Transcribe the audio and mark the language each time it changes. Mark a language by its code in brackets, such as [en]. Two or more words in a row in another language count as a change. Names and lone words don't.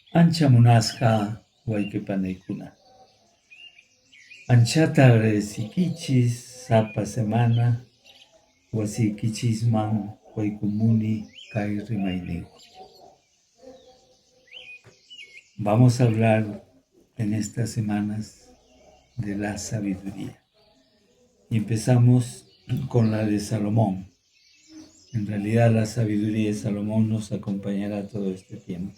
[qu] Ancha munasqa wayqipanikuna. Anchata agradecikichis sapa semana wasiykichisman waykumuni kay rimayniwan. [es] Vamos a hablar en estas semanas de la sabiduría. Y empezamos con la de Salomón. En realidad la sabiduría de Salomón nos acompañará todo este tiempo.